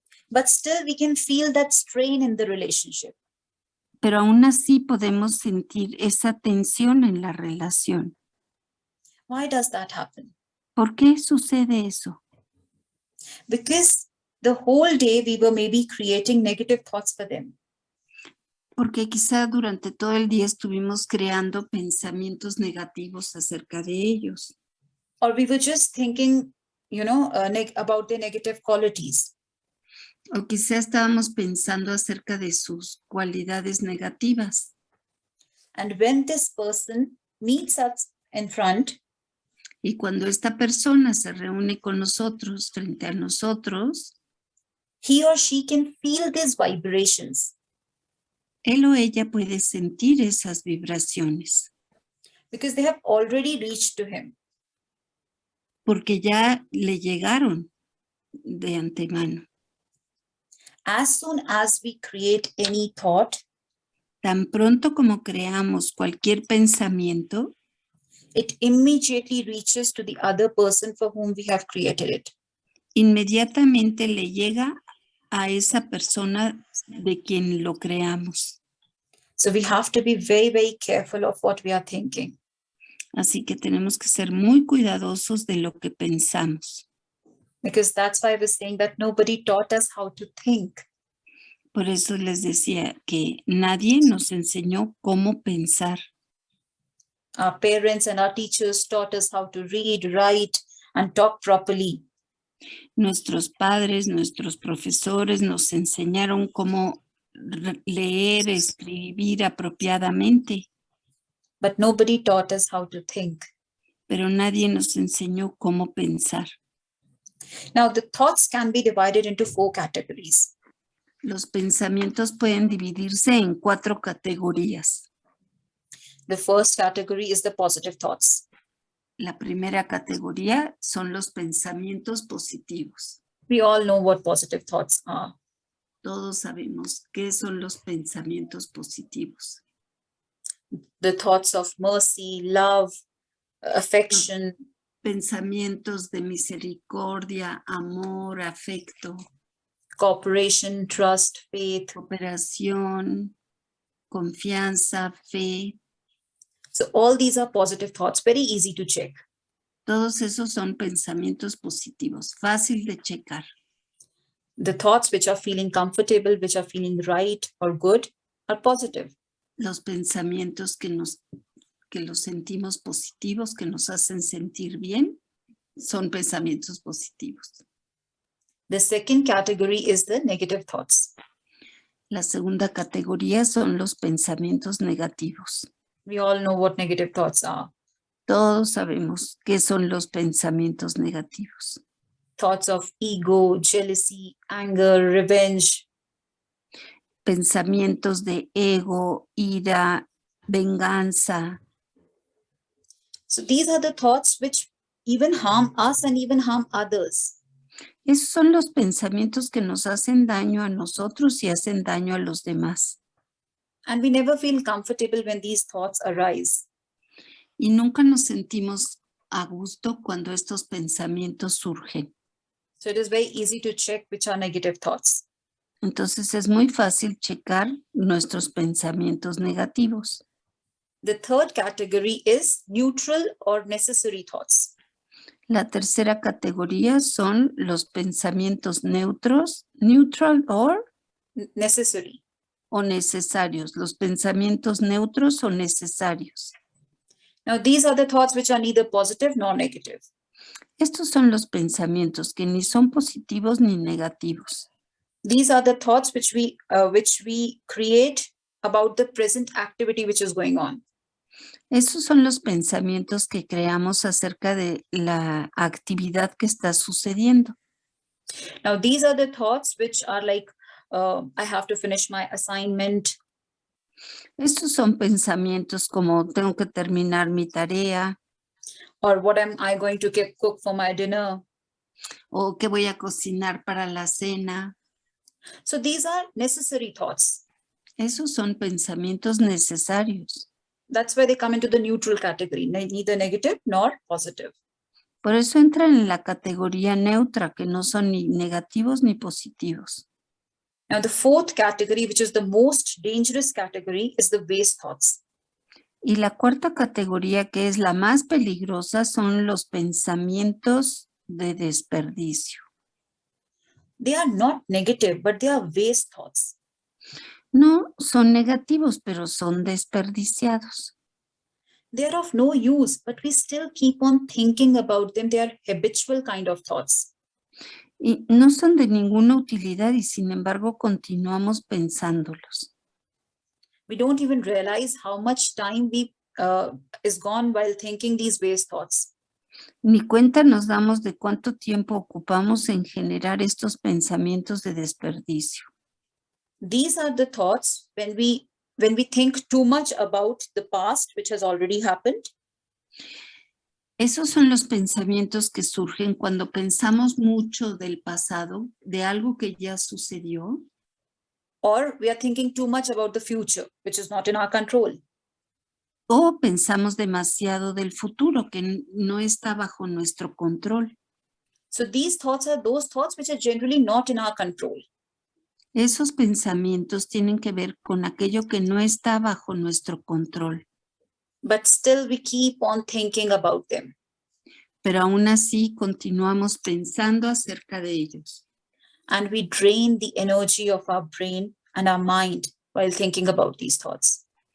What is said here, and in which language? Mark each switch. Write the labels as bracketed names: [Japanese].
[English] But still we can feel that strain in the relationship. [Spanish] Pero aún así podemos sentir esa tensión en la relación. [English] Why does that happen? [Spanish] ¿Por qué sucede eso? [English] Because the whole day we were maybe creating negative thoughts for them. [Spanish] Porque quizá durante todo el día estuvimos creando pensamientos negativos acerca de ellos. [English] or we were just thinking, about their negative qualities. [Spanish] O quizá estábamos pensando acerca de sus cualidades negativas. [English] And when this person meets us in front, [Spanish] Y cuando esta persona se reúne con nosotros, frente a nosotros, [English] he or she can feel these vibrations [Spanish] él o ella puede sentir esas vibraciones, [English] because they have already reached to him. [Spanish] porque ya le llegaron de antemano. [English] As soon as we create any thought, [Spanish] Tan pronto como creamos cualquier pensamiento, [English] it immediately reaches to the other person for whom we have created it. [Spanish] inmediatamente le llega a esa persona de quien lo creamos. [English] So we have to be very, very careful of what we are thinking. [Spanish] Así que tenemos que ser muy cuidadosos de lo que pensamos. [English] Because that's why I was saying that nobody taught us how to think. [Spanish] Por eso les decía que nadie nos enseñó cómo pensar. [English] Our parents and our teachers taught us how to read, write, and talk properly. [Spanish] Nuestros padres, nuestros profesores nos enseñaron cómo leer, escribir apropiadamente, [English] But nobody taught us how to think. [Spanish] pero nadie nos enseñó cómo pensar. [English] Now, the thoughts can be divided into 4 categories. [Spanish] Los pensamientos pueden dividirse en 4 categorías. [English] The first category is the positive thoughts. [Spanish] La primera categoría son los pensamientos positivos. [English] We all know what positive thoughts are. [Spanish] Todos sabemos qué son los pensamientos positivos. [English] The thoughts of mercy, love, affection, [Spanish] Pensamientos de misericordia, amor, afecto, [English] cooperation, trust, faith. [Spanish] cooperación, confianza, fe. [English] So all these are positive thoughts, very easy to check. [Spanish] Todos esos son pensamientos positivos, fácil de checar. [English] The thoughts which are feeling comfortable, which are feeling right or good, are positive. [Spanish] Los pensamientos que los sentimos positivos, que nos hacen sentir bien, son pensamientos positivos. [English] The second category is the negative thoughts. [Spanish] La segunda categoría son los pensamientos negativos. [English] We all know what negative thoughts are. [Spanish] Todos sabemos qué son los pensamientos negativos. [English] Thoughts of ego, jealousy, anger, revenge. [Spanish] Pensamientos de ego, ira, venganza. [English] So these are the thoughts which even harm us and even harm others. [Spanish] Esos son los pensamientos que nos hacen daño a nosotros y hacen daño a los demás. [English] And we never feel comfortable when these thoughts arise. [Spanish] Y nunca nos sentimos a gusto cuando estos pensamientos surgen. [English] So it is very easy to check which are negative thoughts. [Spanish] Entonces es muy fácil checar nuestros pensamientos negativos. [English] The third category is neutral or necessary thoughts. [Spanish] La tercera categoría son los pensamientos neutros, neutral [English] Necessary. [Spanish] o necesarios. Los pensamientos neutros o necesarios. [English] Now, these are the thoughts which are neither positive nor negative. [Spanish] Estos son los pensamientos que ni son positivos ni negativos. [English] These are the thoughts which we create about the present activity which is going on. [Spanish] Esos son los pensamientos que creamos acerca de la actividad que está sucediendo. [English] Now, these are the thoughts which are like, I have to finish my assignment. [Spanish] Estos son pensamientos como tengo que terminar mi tarea [English] Or what am I going to cook for my dinner? [Spanish] o qué voy a cocinar para la cena. [English] So these are necessary thoughts. [Spanish] Esos son pensamientos necesarios. [English] That's why they come into the neutral category, neither negative nor positive. [Spanish] Por eso entran en la categoría neutra, que no son ni negativos ni positivos. [English] Now, the fourth category, which is the most dangerous category, is the waste thoughts. [Spanish] Y la cuarta categoría, que es la más peligrosa, son los pensamientos de desperdicio. [English] They are not negative, but they are waste thoughts. [Spanish] No son negativos, pero son desperdiciados. [English] They are of no use, but we still keep on thinking about them. They are habitual kind of thoughts. [Spanish] Y no son de ninguna utilidad y sin embargo continuamos pensándolos. [English] We don't even realize how much time is gone while thinking these waste thoughts. [Spanish] Ni cuenta nos damos de cuánto tiempo ocupamos en generar estos pensamientos de desperdicio. [English] These are the thoughts when we think too much about the past, which has already happened. [Spanish] Esos son los pensamientos que surgen cuando pensamos mucho del pasado, de algo que ya sucedió, [English] Or we are thinking too much about the future, which is not in our control. [Spanish] o pensamos demasiado del futuro que no está bajo nuestro control. [English] So these thoughts are those thoughts which are generally not in our control. [Spanish] Esos pensamientos tienen que ver con aquello que no está bajo nuestro control, [English] But still we keep on thinking about them. [Spanish] pero aún así continuamos pensando acerca de ellos. [English] And we drain the energy of our brain and our mind while thinking about these thoughts.